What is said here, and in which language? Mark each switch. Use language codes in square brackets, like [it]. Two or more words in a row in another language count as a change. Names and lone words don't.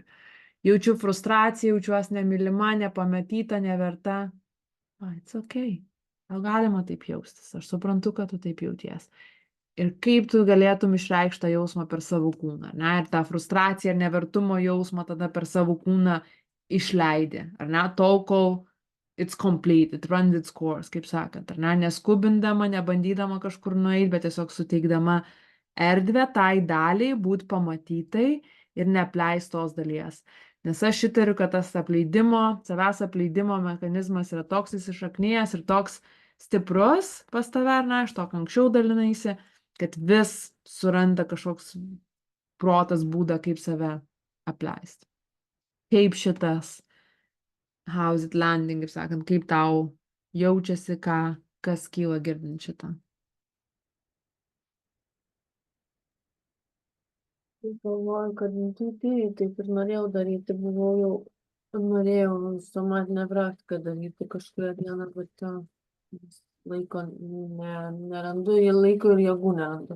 [lt] Jaučiu frustraciją, jaučiuosi nemylima, nepamatyta, neverta. [en] It's okay. [lt] Gal galima taip jaustis. Aš suprantu, kad tu taip jauties. Ir kaip tu galėtum išreikšti tą jausmą per savo kūną, ne? Ir tą frustraciją ir nevertumo jausmą tada per savo kūną išleidi, ar ne? Tol, kol [en] it's complete, it runs its course, [lt] kaip sakant, ar ne? Neskubindama, nebandydama kažkur nueiti, bet tiesiog suteikdama erdvę tai daliai būt pamatytai ir neapleist tos dalies. Nes aš įtariu, kad tas savęs apleidimo mechanizmas yra toks įsišaknijęs ir toks stiprus pas tave, ar ne, aš to anksčiau dalinaisi, kad vis suranda kažkoks protas būdą, kaip save apleisti. Kaip šitas [en] how's it landing, [lt] kaip sakant, kaip tau jaučiasi, kas kyla girdint šitą. Galvoju, kad intuityviai taip ir norėjau daryti, norėjau somatinę praktiką daryti kažkurį dieną, bet laiko nerandu, laiko ir jėgų nerandu.